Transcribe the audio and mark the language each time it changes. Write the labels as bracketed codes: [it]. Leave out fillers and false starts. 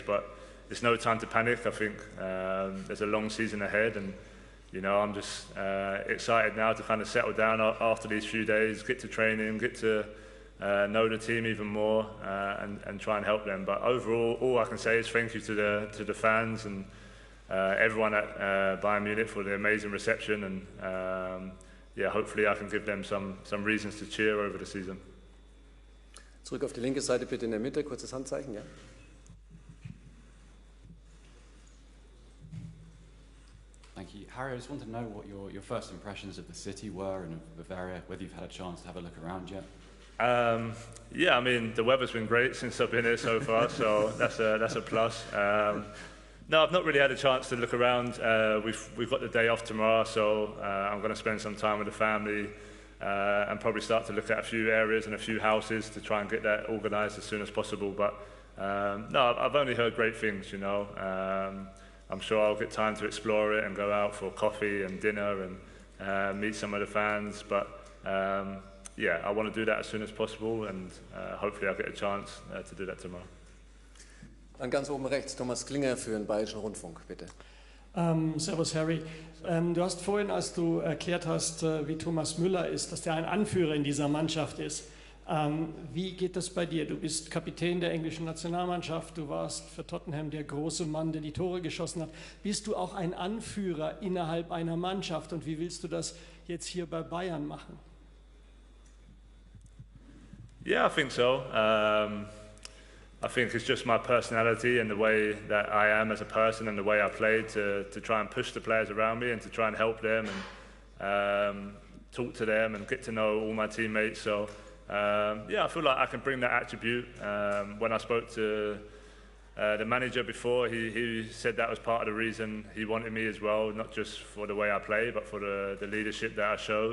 [en] But it's no time to panic. I think there's a long season ahead, and you know, I'm just excited now to kind of settle down after these few days, get to training, get to know the team even more, and try and help them. But overall, all I can say is thank you to the fans and everyone at Bayern Munich for the amazing reception, and yeah, hopefully I can give them some reasons to cheer over the season. [de] Zurück auf die linke Seite bitte in der Mitte, kurzes Handzeichen, ja. [en] Thank you. Harry, I just wanted to know what your first impressions of the city were and of Bavaria, whether you've had a chance to have a look around yet. Yeah, I mean, the weather's been great since I've been here so far, so that's a plus. No, I've not really had a chance to look around. We've got the day off tomorrow, so I'm going to spend some time with the family and probably start to look at a few areas and a few houses to try and get that organised as soon as possible. But no, I've only heard great things, you know. I'm sure I'll get time to explore it and go out for coffee and dinner and meet some of the fans. But yeah, I want to do that as soon as possible, and hopefully I'll get a chance to do that tomorrow. [de] Dann ganz oben rechts, Thomas Klinger für den Bayerischen Rundfunk, bitte. Servus Harry. Du hast vorhin, als du erklärt hast, wie Thomas Müller ist, dass er ein Anführer in dieser Mannschaft ist. Wie geht das bei dir? Du bist Kapitän der englischen Nationalmannschaft, du warst für Tottenham der große Mann, der die Tore geschossen hat. Bist du auch ein Anführer innerhalb einer Mannschaft und wie willst du das jetzt hier bei Bayern machen? [en] Yeah, I think so. I think it's just my personality and the way that I am as a person and the way I play to try and push the players around me and to try and help them and talk to them and get to know all my teammates. So yeah, I feel like I can bring that attribute. When I spoke to the manager before, he said that was part of the reason he wanted me as well, not just for the way I play, but for the leadership that I show.